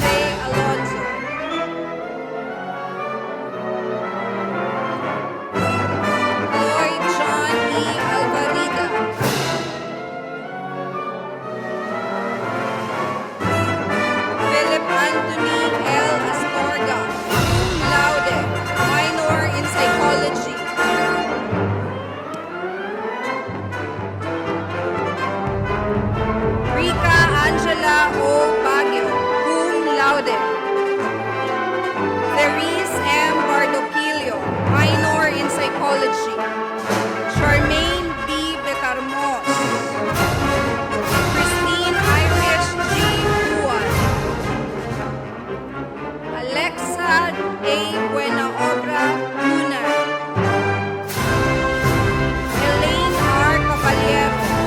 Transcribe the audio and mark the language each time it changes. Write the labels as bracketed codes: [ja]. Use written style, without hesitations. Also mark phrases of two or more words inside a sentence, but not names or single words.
[en] Alonzo. Lloyd John E. Alvarida. Philip Anthony L. Astorga, [la] cum laude, [en] minor in psychology. Rika Angela O. Baguio, [la] cum laude. [en] Therese M. Bardoquillo, minor in psychology. Charmaine B. Betarmos. Christine Irish G. Juan. Alexa A. Buenaobra Luna. Elaine R. Caballero.